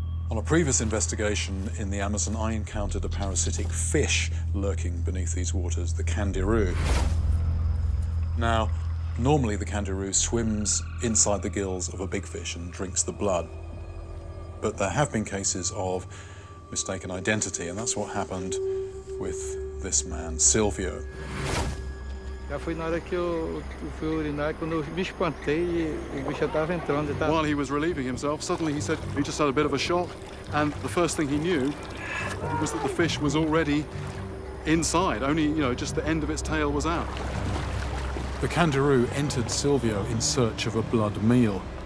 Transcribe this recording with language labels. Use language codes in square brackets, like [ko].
[en] On a previous investigation in the Amazon, I encountered a parasitic fish lurking beneath these waters, the candiru. Now, normally the candiru swims inside the gills of a big fish and drinks the blood. But there have been cases of mistaken identity, and that's what happened with this man, Silvio. [pt] Já foi na hora que eu fui urinar, quando eu me espantei e o bicho já estava entrando. [en] While he was relieving himself, suddenly he said he just had a bit of a shock, and the first thing he knew was that the fish was already inside, only, just the end of its tail was out. The candiru entered Silvio in search of a blood meal.